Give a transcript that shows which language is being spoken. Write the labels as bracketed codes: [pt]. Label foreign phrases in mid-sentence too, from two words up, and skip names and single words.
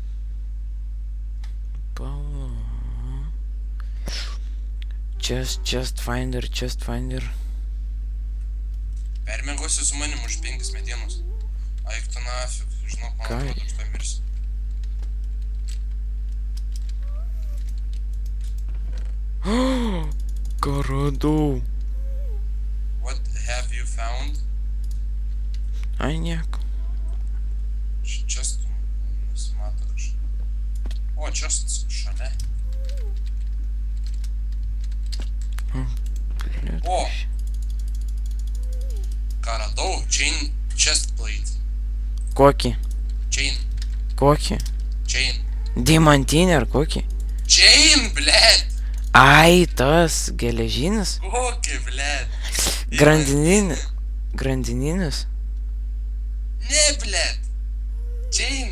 [lt] Pala. [en] Chest finder. [lt] Permėgosiu su manim už 5 medienos. Aik tu nafik, žinok, man Ką? atrodo, tu mirsi. Ką radau? [en] What have you found? [lt] Ai, nieko. Čestų nesimato kažką. O, čestas šalia. O! Ką radau? [en] Chain chest plate. [lt] Kokį? Chain. Kokį? Chain. Deimantinį ar kokį? Chain, blėt! Ai, tas geležinis? Kokį, blėt? Grandininis? Ne, blėt! Chain!